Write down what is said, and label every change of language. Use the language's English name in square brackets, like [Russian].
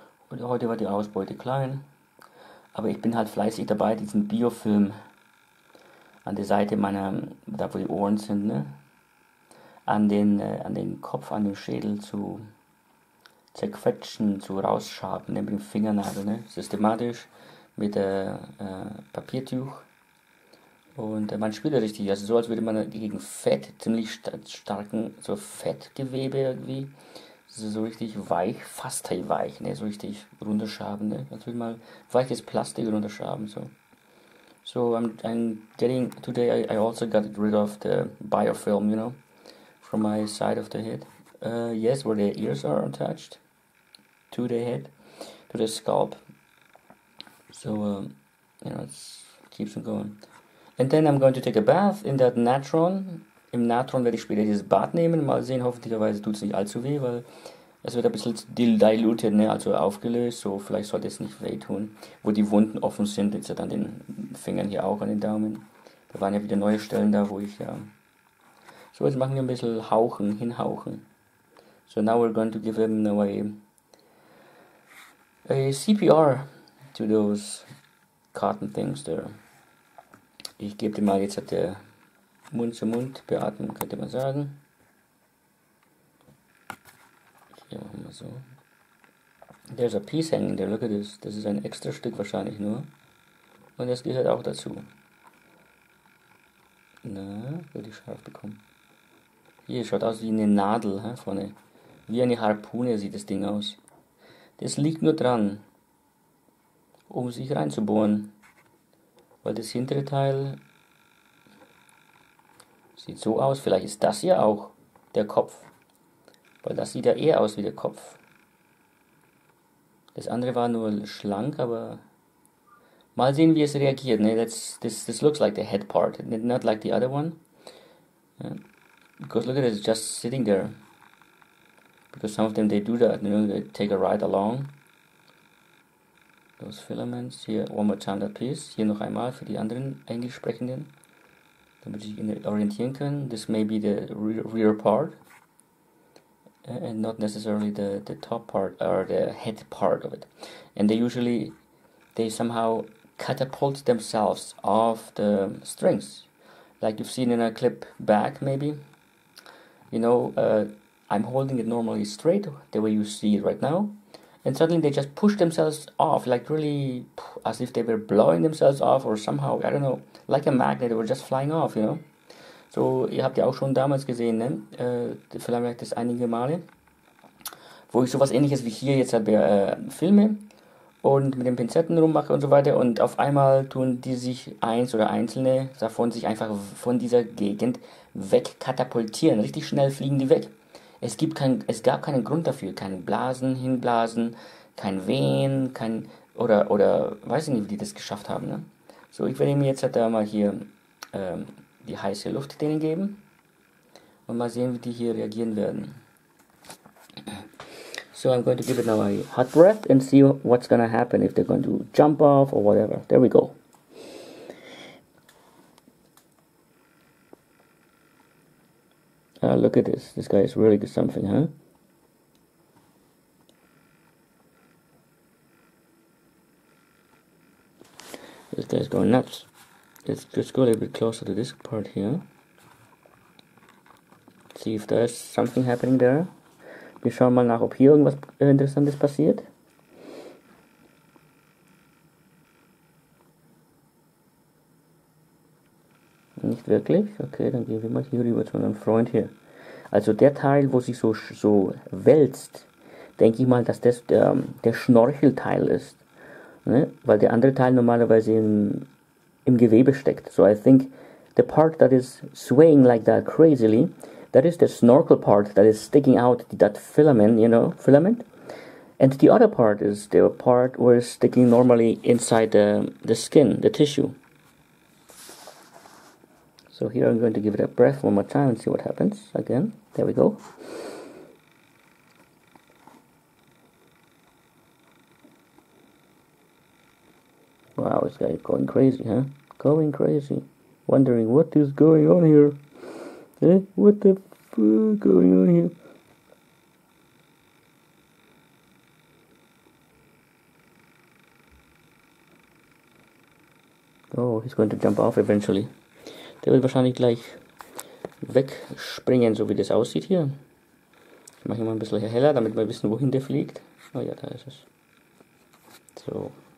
[German] Und heute war die Ausbeute klein, aber ich bin halt fleißig dabei, diesen Biofilm an der Seite meiner, da wo die Ohren sind, ne, an den Kopf, an den Schädel zu zerquetschen, zu rausschaben, ne, mit dem Fingernagel, ne, systematisch mit Papiertuch. Und man spürt ja richtig, also so als würde man gegen Fett, ziemlich starken, so Fettgewebe irgendwie, so richtig weich, fast weich, ne, so richtig runterschaben, ne, als würde man weiches Plastik runterschaben, so. [English] So I'm getting, today I also got rid of the biofilm, you know, from my side of the head. Yes, where the ears are attached to the head, to the scalp. So, you know, it keeps on going. And then I'm going to take a bath in that Natron. [German] Im Natron werde ich später dieses Bad nehmen. Mal sehen, hoffentlicherweise tut es nicht allzu weh, weil es wird ein bisschen diluted, ne? Also aufgelöst. So, vielleicht sollte es nicht wehtun. Wo die Wunden offen sind, jetzt an den Fingern hier auch, an den Daumen. Da waren ja wieder neue Stellen da, wo ich ja... So, jetzt machen wir ein bisschen hauchen, hinhauchen. [English] So now we're going to give him a CPR to those cotton things there. [German] Ich gebe dir mal jetzt der Mund-zu-Mund-Beatmung, könnte man sagen. Hier machen wir so. [English] There's a piece hanging there, look at this. [German] Das ist ein extra Stück wahrscheinlich nur. Und das gehört auch dazu. Na, würde ich scharf bekommen. Hier, schaut aus wie eine Nadel, vorne. Wie eine Harpune sieht das Ding aus. Das liegt nur dran, um sich reinzubohren. Weil das hintere Teil sieht so aus. Vielleicht ist das hier auch der Kopf. Weil das sieht ja eher aus wie der Kopf. Das andere war nur schlank, aber mal sehen, wie es reagiert. Ne? [English] This looks like the head part, not like the other one. Yeah. Because look at it, it's just sitting there. Because some of them, they do that, you know, they take a ride along. Those filaments. Hier, one more time that piece. [German] Hier noch einmal für die anderen Englisch sprechenden, damit sie sich orientieren können. [English] This may be the rear part. And not necessarily the top part or the head part of it. And they somehow catapult themselves off the strings. Like you've seen in a clip back, maybe. You know, I'm holding it normally straight, the way you see it right now. And suddenly they just push themselves off, like really, as if they were blowing themselves off or somehow, I don't know, like a magnet, they were just flying off, you know. [German] So, ihr habt ja auch schon damals gesehen, ne? Vielleicht das einige Male, wo ich sowas ähnliches wie hier jetzt halt filme und mit den Pinzetten rummache und so weiter und auf einmal tun die sich eins oder einzelne davon sich einfach von dieser Gegend wegkatapultieren. Richtig schnell fliegen die weg. Es gab keinen Grund dafür, kein Blasen, Hinblasen, kein Wehen, oder weiß ich nicht, wie die das geschafft haben, ne? So, ich werde mir jetzt halt da mal hier die heiße Luft denen geben und mal sehen, wie die hier reagieren werden. [English] So I'm going to give it now a hot breath and see what's gonna happen, if they're going to jump off or whatever. There we go. Look at this. This guy is really good something, huh? This guy's going nuts. Let's just go a little bit closer to this part here. See if there's something happening there. [German] Wir schauen mal nach, ob hier irgendwas Interessantes passiert. Nicht wirklich? Okay, dann gehen wir mal hier rüber zu unserem Freund hier. Also der Teil, wo sich so wälzt, denke ich mal, dass das der Schnorchelteil ist. Ne? Weil der andere Teil normalerweise im Gewebe steckt. [English] So I think the part that is swaying like that crazily, that is the snorkel part that is sticking out, that filament, you know, filament. And the other part is the part where it's sticking normally inside the skin, the tissue. So here I'm going to give it a breath one more time and see what happens. Again, there we go. Wow, this guy is going crazy, huh? Going crazy. Wondering what is going on here. Eh? What the fuck going on here? Oh, he's going to jump off eventually. [German] Der wird wahrscheinlich gleich wegspringen, so wie das aussieht hier. Ich mache ihn mal ein bisschen heller, damit wir wissen, wohin der fliegt. Oh ja, da ist es. So.